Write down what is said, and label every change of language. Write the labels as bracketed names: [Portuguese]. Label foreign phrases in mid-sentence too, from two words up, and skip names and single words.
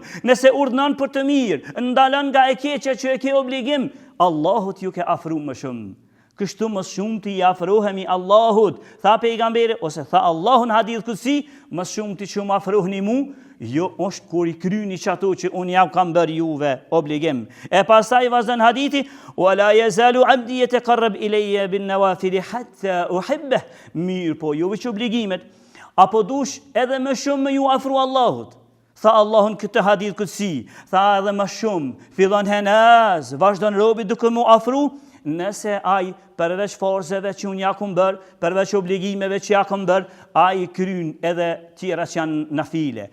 [Albanian] Nëse urdhnon për të mirë, ndalon nga e keqja që e ke obligim, Allahut ju ke afru më shumë. Kështu më shumë të i afrohemi Allahut, tha pejgamberi, ose tha Allahun hadith kësi, më shumë të që më afrohni mu, jo është kur i kryni që ato që unë ja kam bërë juve obligim. E pasaj vazhdan hadithi, [Arabic] ولا يزال عبدي يتقرب إلي بالنوافل حتى أحبه. [Albanian] Mirë po, jo veç obligimet, apo dush edhe më shumë më ju afru Allahut. Tha Allahun këtë hadith kësi, tha edhe më shumë, fillon henaz, vazhdan robi duke mu afru, nëse ai përveç forzeve që unë ja kom bërë, përveç obligimeve që ja kom bërë, ai kryn edhe tjera që janë nafile.